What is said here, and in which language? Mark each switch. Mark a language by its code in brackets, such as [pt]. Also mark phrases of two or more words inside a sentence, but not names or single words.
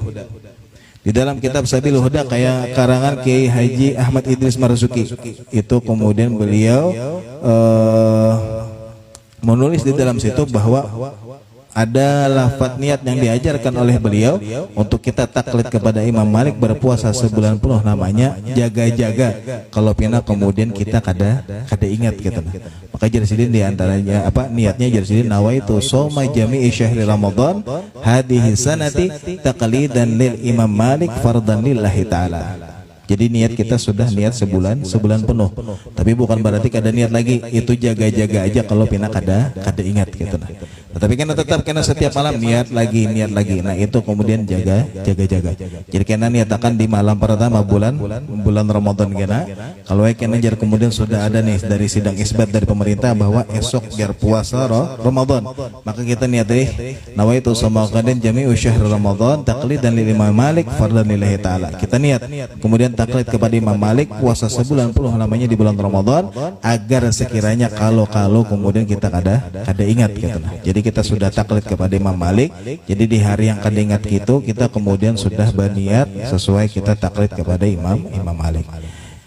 [id] Di dalam kitab Sabilul Huda kayak karangan Kiai Haji Ahmad Idris Marzuki, itu kemudian beliau menulis di dalam situ bahwa ada lafaz niat yang diajarkan oleh beliau untuk kita taklid kepada Imam Malik berpuasa sebulan penuh, namanya jaga-jaga. [bjn] Kalau pina kemudian kita kada ingat gitu. Maka jersidin di antaranya niatnya jersidin [ar] نويت صوم جميع شهر رمضان هذه السنة تقليدا للإمام مالك فرضا لله تعالى. [id] Jadi niat kita sudah niat sebulan penuh. [bjn] Tapi bukan berarti kada niat lagi, itu jaga-jaga aja kalau pina kada ingat gitu nah. Tetapi kena tetap kena setiap malam niat lagi. Nah itu kemudian jaga-jaga. Jadi kena niatakan di malam pertama bulan Ramadan kena. Kalau kena jar kemudian sudah ada nih dari sidang isbat dari pemerintah bahwa esok biar puasa Ramadan. Maka kita niat [ar] نويت صوم غد جميع شهر رمضان تقليدا للإمام مالك فرضا لله تعالى. [bjn] Kita niat kemudian taklid kepada Imam Malik puasa sebulan penuh namanya di bulan Ramadan, agar sekiranya kalau kemudian kita kada ingat gitu nah. Jadi kita sudah taklid kepada Imam Malik. Jadi di hari yang kada ingat gitu kita kemudian sudah berniat sesuai kita taklid kepada Imam Malik.